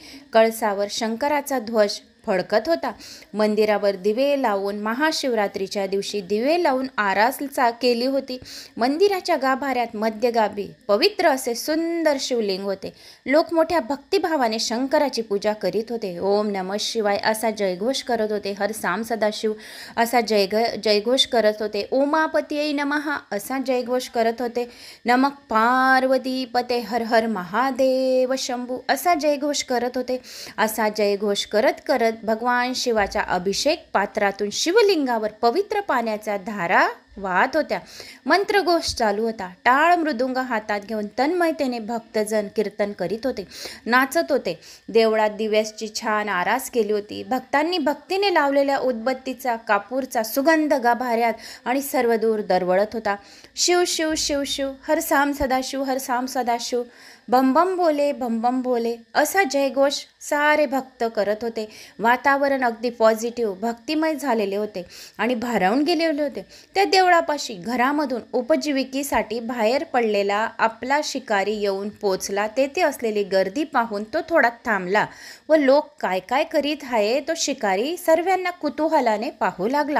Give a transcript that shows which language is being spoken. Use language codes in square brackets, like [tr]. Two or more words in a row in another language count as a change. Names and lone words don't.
[mr] कळसावर शंकराचा ध्वज फडकत होता. मंदिरावर दिवे लावून महाशिवरात्रीच्या दिवशी दिवे लावून आरास केली होती. मंदिराच्या गाभाऱ्यात मध्यगाभी पवित्र असे सुंदर शिवलिंग होते. लोक मोठ्या भक्तिभावाने शंकराची पूजा करीत होते. [sa] ओम नमः शिवाय [mr] असा जयघोष करत होते. हर साम सदाशिव असा जयघोष करत होते. [sa] ओमापतीये नमः [mr] असा जयघोष करत होते. [sa] नमः पार्वती पते [mr] हर हर महादेव शंभू असा जयघोष करत होते. असा जयघोष करत करत भगवान शिवाच्या अभिषेक पात्रातून शिवलिंगावर पवित्र पाण्याच्या धारा वाहत होत्या. मंत्रघोष चालू होता. टाळ मृदुंग हातात घेऊन तन्मयतेने भक्तजन कीर्तन करीत होते, नाचत होते. देवळात दिव्याची छान आरास केली होती. भक्तांनी भक्तीने लावलेल्या उदबत्तीचा कापूरचा सुगंध गाभाऱ्यात आणि सर्वदूर दरवळत होता. शिव शिव शिव शिव हर साम सदाशिव हर साम सदाशिव बम बम भोले बम बम भोले असा जयघोष सारे भक्त करत होते. वातावरण अगदी पॉझिटिव्ह भक्तिमय झालेले होते आणि भारावून गेलेले होते. त्या देवळापाशी घरामधून उपजीविकेसाठी बाहेर पडलेला आपला शिकारी येऊन पोचला. तेथे असलेली गर्दी पाहून तो थोडा थांबला व लोक काय काय करीत आहे तो शिकारी सर्वांना कुतूहलाने पाहू लागला.